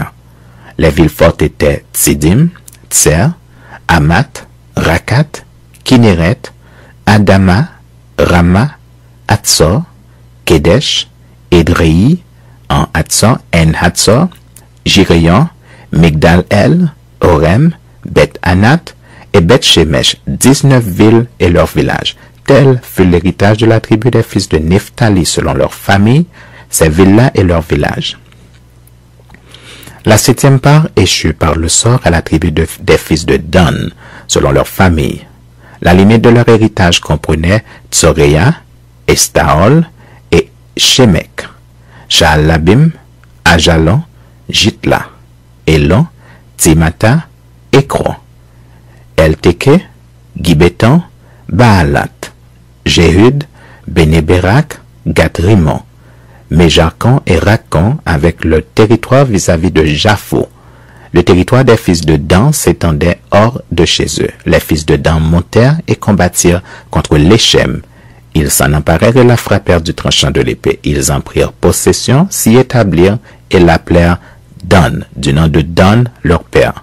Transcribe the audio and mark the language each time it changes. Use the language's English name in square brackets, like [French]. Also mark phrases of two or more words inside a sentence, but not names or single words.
[French] Les villes fortes étaient Tsidim, Tser, Amat, Rakat, Kinéret, Adama, Rama, Hatzor, Kedesh, Edrei, en Hatzor, En-Hatzor, Jireyon, Migdal-El, Orem, Beth-Anat et Beth-Shemesh, 19 villes et leurs villages. Tel fut l'héritage de la tribu des fils de Nephtali selon leur famille, ces villes-là et leurs villages. La septième part échut par le sort à la tribu des fils de Dan, selon leur famille. La limite de leur héritage comprenait Tsoréa, Estaol et Shemek, Shaalabim, Ajalon, Jitla, Elon, Timata, Ekron, Elteke, Gibeton, Baalat, Jéhud, Bénéberak, Gat-Rimon, Méjacan et Racan avec le territoire vis-à-vis de Japho. Le territoire des fils de Dan s'étendait hors de chez eux. Les fils de Dan montèrent et combattirent contre l'Échem. Ils s'en emparèrent et la frappèrent du tranchant de l'épée. Ils en prirent possession, s'y établirent et l'appelèrent Dan, du nom de Dan, leur père.